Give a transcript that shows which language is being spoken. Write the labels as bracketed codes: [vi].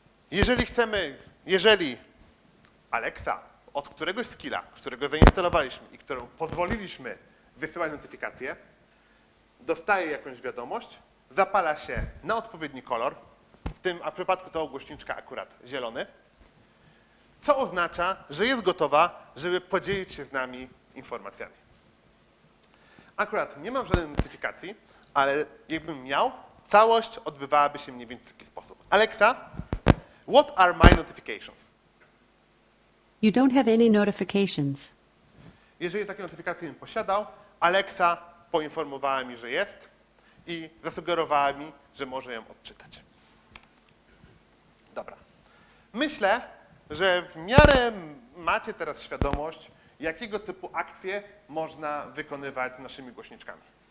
[pl] Jeżeli Alexa od któregoś skilla, którego zainstalowaliśmy i którą pozwoliliśmy wysyłać notyfikacje, dostaje jakąś wiadomość, zapala się na odpowiedni kolor, a w przypadku tego głośniczka akurat zielony, co oznacza, że jest gotowa, żeby podzielić się z nami informacjami. Akurat nie mam żadnej notyfikacji, ale jakbym miał, całość odbywałaby się mniej więcej w taki sposób. [en] Alexa, what are my notifications? You don't have any notifications. [pl] Jeżeli takie notyfikacje bym posiadał, Alexa poinformowała mi, że jest i zasugerowała mi, że może ją odczytać. Dobra. Myślę, że w miarę macie teraz świadomość, jakiego typu akcje można wykonywać z naszymi głośniczkami.